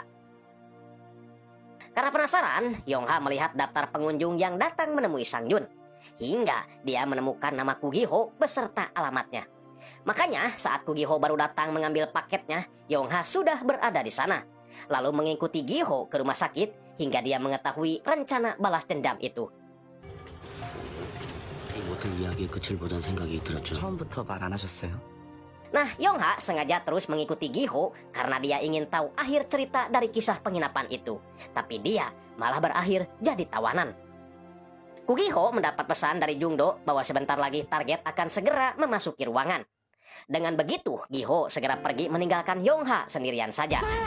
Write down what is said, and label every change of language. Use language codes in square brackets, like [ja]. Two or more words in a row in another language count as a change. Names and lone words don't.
[id] Karena penasaran, Yongha melihat daftar pengunjung yang datang menemui Sang Jun. Hingga dia menemukan nama Kugiho beserta alamatnya. Makanya saat Kugiho baru datang mengambil paketnya, Yongha sudah berada di sana. Lalu mengikuti Giho ke rumah sakit hingga dia mengetahui rencana balas dendam itu. [ko] 이 모텔 이야기의 끝을 보자는 생각이 들었죠. 처음부터 말 안 하셨어요? [id] Nah, Yongha sengaja terus mengikuti Giho karena dia ingin tahu akhir cerita dari kisah penginapan itu. Tapi dia malah berakhir jadi tawanan. Kugiho mendapat pesan dari Jungdo bahwa sebentar lagi target akan segera memasuki ruangan. Dengan begitu, Giho segera pergi meninggalkan Yongha sendirian saja.